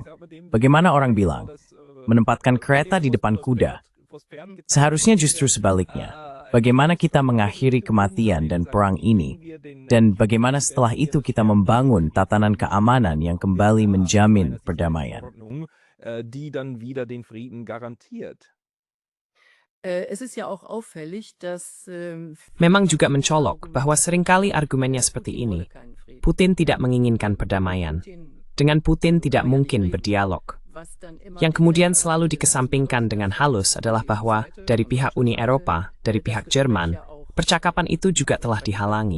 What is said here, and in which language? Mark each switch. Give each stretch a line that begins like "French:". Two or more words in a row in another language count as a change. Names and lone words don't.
Indonesian: Bagaimana orang bilang? Menempatkan kereta di depan kuda. Seharusnya justru sebaliknya. bagaimana kita mengakhiri kematian dan perang ini, dan bagaimana setelah itu kita membangun tatanan keamanan yang kembali menjamin perdamaian.
German: Die dann wieder den Frieden garantiert. Es ist ja auch auffällig, dass
Indonesian: Memang juga mencolok bahwa seringkali argumennya seperti ini. Putin tidak menginginkan perdamaian. Dengan Putin tidak mungkin berdialog. Yang kemudian selalu dikesampingkan dengan halus adalah bahwa dari pihak Uni Eropa, dari pihak Jerman, percakapan itu juga telah dihalangi.